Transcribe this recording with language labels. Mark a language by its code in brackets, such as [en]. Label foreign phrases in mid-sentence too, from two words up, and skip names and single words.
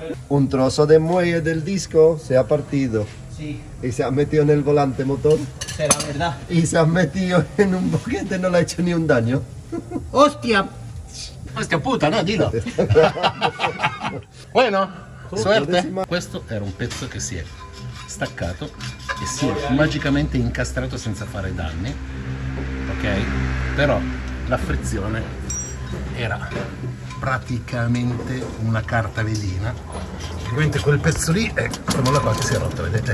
[es] Un trozo de muelle del disco se ha partido. Sí. Y se ha metido en el volante motor. Será verdad. Y se ha metido en un boquete y no le ha hecho ni un daño. ¡Hostia! Hostia puta, no, dillo. Bueno, suerte. [it] Questo era un pezzo che si è staccato e si è magicamente incastrato senza fare danni, ok? Però la frizione era praticamente una carta velina, praticamente quel pezzo lì è questa molla qua che si è rotta, vedete?